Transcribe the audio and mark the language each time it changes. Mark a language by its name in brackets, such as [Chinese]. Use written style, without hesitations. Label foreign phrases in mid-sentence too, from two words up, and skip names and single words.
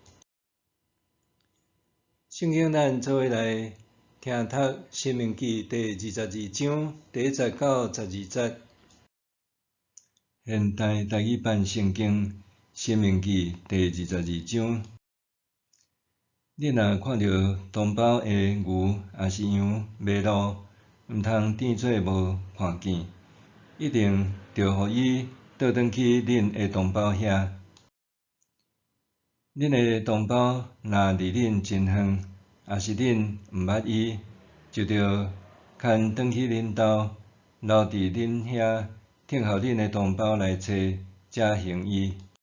[Min Nan Chinese] 圣经咱做伙来听读《申命记》第22章第1节到12节。现代台语版圣经《申命记》第22章。你若看到同胞的牛也是羊迷路，毋通当作无看见，一定着互伊倒转去恁的同胞遐。恁的同胞若离恁真远，也是恁毋捌伊，就着牵转去恁兜，留伫恁遐，等候恁的同胞来找，才行伊。